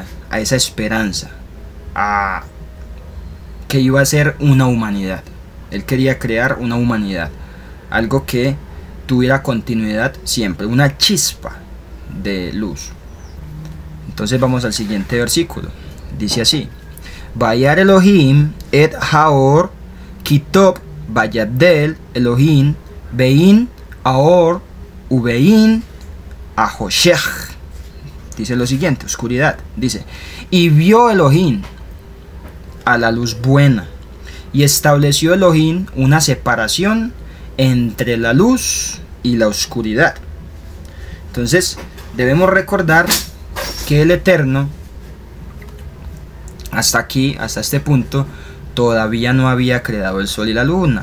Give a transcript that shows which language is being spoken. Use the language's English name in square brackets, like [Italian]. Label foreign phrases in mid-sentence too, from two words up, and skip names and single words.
[Spanish] A esa esperanza, a que iba a ser una humanidad. Él quería crear una humanidad, algo que tuviera continuidad siempre, una chispa de luz. Entonces vamos al siguiente versículo. Dice así: [Hebrew] וירא אלהים את האור כי טוב ויבדל אלהים בין האור ובין החשך. [Spanish] Dice lo siguiente, oscuridad. Dice, y vio Elohim a la luz buena, y estableció Elohim una separación entre la luz y la oscuridad. Entonces debemos recordar que el Eterno hasta aquí, hasta este punto, todavía no había creado el sol y la luna.